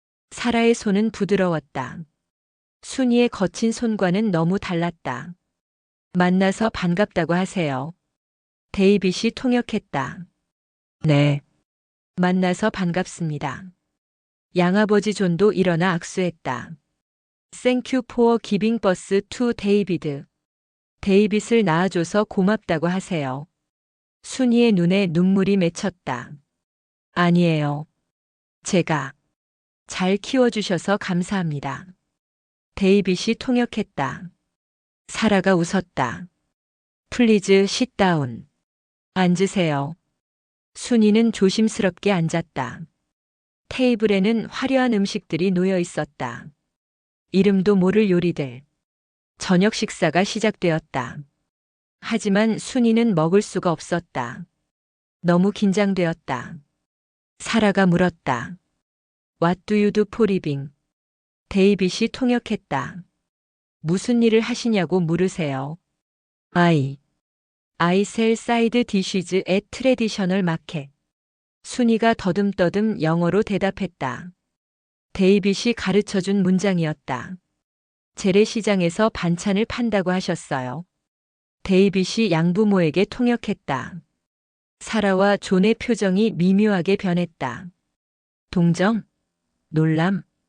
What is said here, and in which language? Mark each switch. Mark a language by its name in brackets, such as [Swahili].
[Korean] 사라의 손은 부드러웠다. 순이의 거친 손과는 너무 달랐다. 만나서 반갑다고 하세요. 데이빗이 통역했다. 네. 만나서 반갑습니다. 양아버지 존도 일어나 악수했다. [English] Thank you for giving birth to David. [Korean] 데이빗을 낳아줘서 고맙다고 하세요. 순이의 눈에 눈물이 맺혔다. 아니에요. 제가 잘 키워주셔서 감사합니다. 데이빗이 통역했다. 사라가 웃었다. [English] Please sit down. [Korean] 앉으세요. 순이는 조심스럽게 앉았다. 테이블에는 화려한 음식들이 놓여 있었다. 이름도 모를 요리들. 저녁 식사가 시작되었다. 하지만 순이는 먹을 수가 없었다. 너무 긴장되었다. 사라가 물었다. [English] What do you do for living? [Korean] 데이빗이 통역했다. 무슨 일을 하시냐고 물으세요. [English] I sell side dishes at traditional market. [Korean] 순이가 더듬더듬 영어로 대답했다. 데이빗이 가르쳐준 문장이었다. 재래시장에서 반찬을 판다고 하셨어요. 데이빗이 양부모에게 통역했다. 사라와 존의 표정이 미묘하게 변했다. 동정? 놀람?